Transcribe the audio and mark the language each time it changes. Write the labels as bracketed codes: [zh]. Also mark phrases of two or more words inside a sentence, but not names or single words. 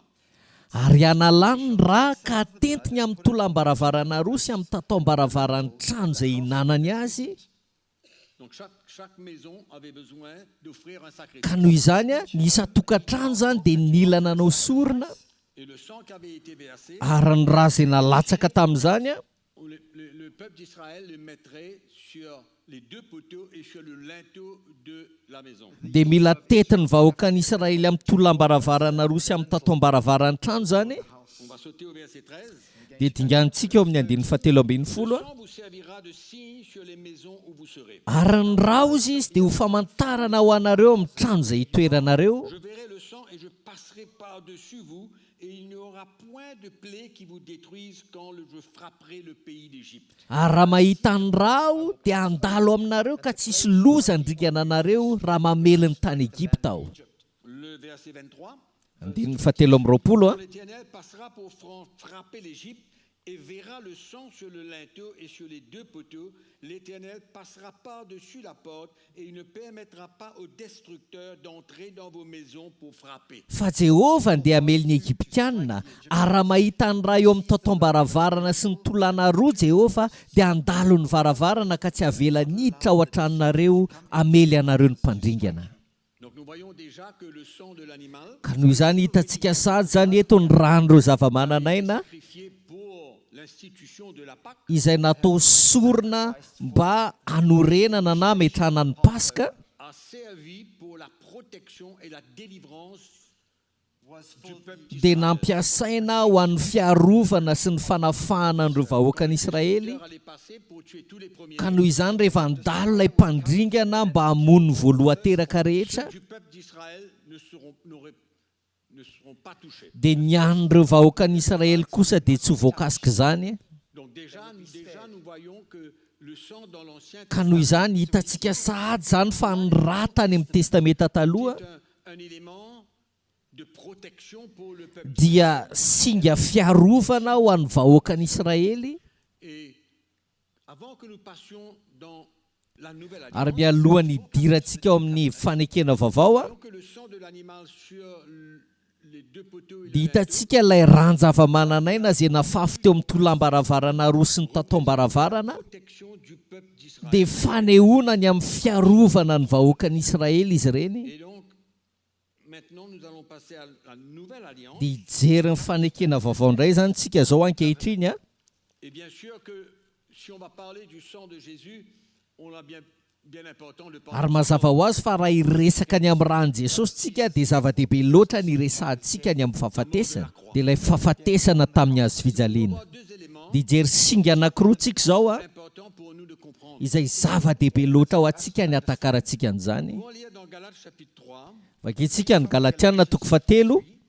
[mg] Ary analany ny raha ka atentiny amin'ny tolam-baravarana roa sy amin'ny tatao-baravarany trano izay hinanany azy. [fr] Donc chaque maison avait besoin d'offrir un [mg] Ka [fr] sacrifice. [mg] noho izany a ny isa-tokantrano zany dia nila nanao sorona [fr] Et le sang qui avait été versé, [mg] ary ny raha izay nalatsaka tamin'izany a [fr] le peuple d'Israël le mettrait sur les deux poteaux et sur le linteau de la maison. [mg] dia mila tetiny vahoakan'ny Israely amin'ny tolam-baravarana roa sy amin'ny tatao-baravarany trano zany. [fr] On va sauter au verset 13. [mg] Dia dingantsika eo amin'ny 17 [fr] Le sang vous servira de signe sur les maisons où vous serez. [mg] ary ny raozy izy dia ho famantarana ho anareo amin'ny trano izay hitoeranareo. [fr] Je verrai le sang et je passerai par-dessus vous, et il n'y aura point de plaie qui vous détruise quand je frapperai le pays d'Égypte. [mg] Ary raha mahita ny rao dia handalo aminareo ka tsisy loza handrikana anareo raha mamely ny tany Egypta aho. [fr] Le verset 23. [mg] Andininy 17 [fr] L'Éternel passera pour frapper l'Égypte et verra le sang sur le linteau et sur les deux poteaux. L'Éternel passera par-dessus la porte et il ne permettra pas aux destructeurs d'entrer dans vos maisons pour frapper. [mg] Fa Jehovah dia hamely ny Egyptianina ary raha mahita ny raha eo amin'ny tatao-baravarana sy ny tolana roa Jehovah dia handalo ny varavarana ka tsy havela niditra ao an-tranonareo hamely anareo ny mpandringana. [fr] Donc nous voyons déjà que le sang de l'animal [mg] Ka noho izany hitantsika sady zany eto ny ran'ireo zava-mananaina [fr] sacrifié pour l'institution de la Pâque [mg] izay natao sorona mba hanorenana na hametrahana ny Paska [fr] a servi pour la protection et la délivrance du peuple [mg] dia nampiasaina ho an'ny fiarovana sy ny fanafahana an'ireo vahoakan'ny Israely. [fr] d'Israël allait passer pour tuer tous les premiers [mg] Ka noho izany rehefa handalo ilay mpandringana mba hamono ny voaloha-teraka rehetra [fr] du peuple d'Israël ne seront pas touchés. [mg] dia ny an'ireo vahoakan'ny Israely kosa dia tsy ho voakasika izany. [fr] Donc déjà nous voyons que le sang dans l'Ancien [mg] Ka noho izany hitantsika sahady zany fa ny raha tany amin'ny testamenta taloha [fr] est un élément de protection pour le peuple. [mg] dia singa fiarovana ho an'ny vahoakan'ny Israely. [fr] Et avant que nous passions dans la nouvelle [mg] Ary [fr] alliance, [mg] mialohan'ny hidirantsika ao amin'ny fanekena vaovao a [fr] voyons que le sang de l'animal sur les deux poteaux et le [mg] dia [fr] linteau [mg] hitantsika ilay ran-java-mananaina izay nafafy teo amin'ny tolam-baravarana roa sy ny tatao-baravarana [fr] protection du peuple d'Israël. [mg] dia fanehoana ny amin'ny fiarovana ny vahoakan'ny Israely izy ireny. [fr] Et donc maintenant nous allons passer à la nouvelle alliance. [mg] Dia hijery ny fanekena vaovao indray zany tsika zao ankehitriny a. [fr] Et bien sûr que si on va parler du sang de Jésus, on a bien important de parler [mg] Ary mazava ho azy fa raha hiresaka ny amin'ny rany Jesosy tsika dia zava-dehibe loatra ny resahantsika ny amin'ny fahafatesana dia ilay fahafatesana tamin'ny hazo fijaliana. [fr] deux éléments [mg] Dia hijery singa anankiroa tsika zao a [fr] importants pour nous de comprendre. [mg] izay zava-dehibe loatra ho antsika ny atakarantsika an'izany. [fr] On va lire dans Galates chapitre 3, [mg] Vakitsika ny Galatiana toko 7.